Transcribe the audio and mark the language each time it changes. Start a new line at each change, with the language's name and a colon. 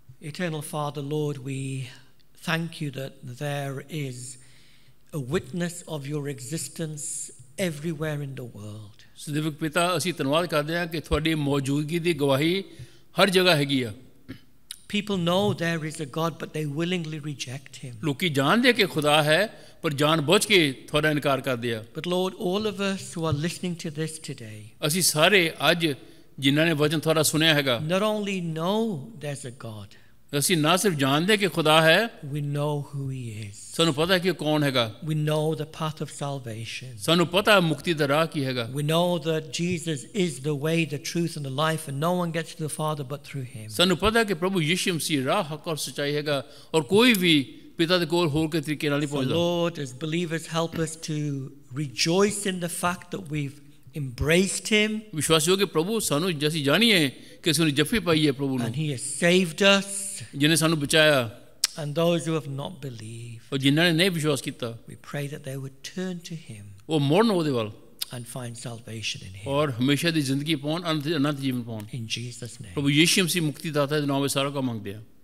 English: Eternal Father, Lord, we thank you that there is a witness of your existence everywhere in the world.
Punjabi: ਸਦੀਵਕ ਪਿਤਾ, ਅਸੀਂ ਧੰਨਵਾਦ ਕਰਦੇ ਹਾਂ ਕਿ ਤੁਹਾਡੀ ਮੌਜੂਦਗੀ ਦੀ ਗਵਾਹੀ ਹਰ ਜਗ੍ਹਾ ਹੈਗੀ ਆ।
English: People know there is a God, but they willingly reject him.
Punjabi: ਲੋਕੀ ਜਾਣਦੇ ਕਿ ਖੁਦਾ ਹੈ ਪਰ ਜਾਣਬੁੱਝ ਕੇ ਤੁਹਾਡਾ ਇਨਕਾਰ ਕਰਦੇ ਆ।
English: But Lord, all of us who are listening to this today,
Punjabi: ਅਸੀਂ ਸਾਰੇ ਅੱਜ ਜਿਨ੍ਹਾਂ ਨੇ ਵਚਨ ਤੁਹਾਡਾ ਸੁਣਿਆ ਹੈਗਾ,
English: not only know there's a God,
Punjabi: ਅਸੀਂ ਨਾ ਸਿਰਫ ਜਾਣਦੇ ਕਿ ਖੁਦਾ ਹੈ,
English: we know who he is.
Punjabi: ਸਾਨੂੰ ਪਤਾ ਹੈ ਕਿ ਉਹ ਕੌਣ ਹੈਗਾ,
English: We know the path of salvation.
Punjabi: ਸਾਨੂੰ ਪਤਾ ਹੈ ਮੁਕਤੀ ਦਾ ਰਾਹ ਕੀ ਹੈਗਾ,
English: We know that Jesus is the way, the truth, and the life, and no one gets to the Father but through him.
Punjabi: ਸਾਨੂੰ ਪਤਾ ਹੈ ਕਿ ਪ੍ਰਭੂ ਯਿਸੂ ਮਸੀਹ ਰਾਹ, ਹੱਕ ਔਰ ਸੱਚਾਈ ਹੈਗਾ ਔਰ ਕੋਈ ਵੀ ਪਿਤਾ ਦੇ ਕੋਲ ਹੋਰ ਕੇ ਤਰੀਕੇ ਨਾਲ ਨਹੀਂ
English: So
Punjabi: ਪਹੁੰਚਦਾ।
English: Lord, as believers, help us to rejoice in the fact that we've embraced him
Punjabi: ਵਿਸ਼ਵਾਸੀਓ ਕਿ ਪ੍ਰਭੂ ਸਾਨੂੰ ਅਸੀਂ ਜਾਣੀਏ ਕਿ ਅਸੀਂ ਜੱਫੀ ਪਾਈ ਹੈ ਪ੍ਰਭੂ ਨੂੰ,
English: and he has saved us,
Punjabi: ਜਿਹਨੇ ਸਾਨੂੰ ਬਚਾਇਆ,
English: and those who have not believed,
Punjabi: ਔਰ ਜਿਨ੍ਹਾਂ ਨੇ ਨਹੀਂ ਵਿਸ਼ਵਾਸ ਕੀਤਾ
English: we pray that they would turn to him
Punjabi: ਉਹ ਮੁੜਨ ਉਹਦੇ ਵੱਲ
English: and find salvation in him.
Punjabi: ਔਰ ਹਮੇਸ਼ਾ ਦੀ ਜ਼ਿੰਦਗੀ ਪਾਉਣ, ਅਨੰਤ ਜੀਵਨ ਪਾਉਣ।
English: In Jesus' name,
Punjabi: ਪ੍ਰਭੂ ਯਿਸੂ ਮਸੀਹ ਮੁਕਤੀ ਦਾਤਾ ਦੇ ਨਾਮ ਵਿੱਚ ਸਾਰਾ ਕੰਮ ਮੰਗਦੇ ਆ,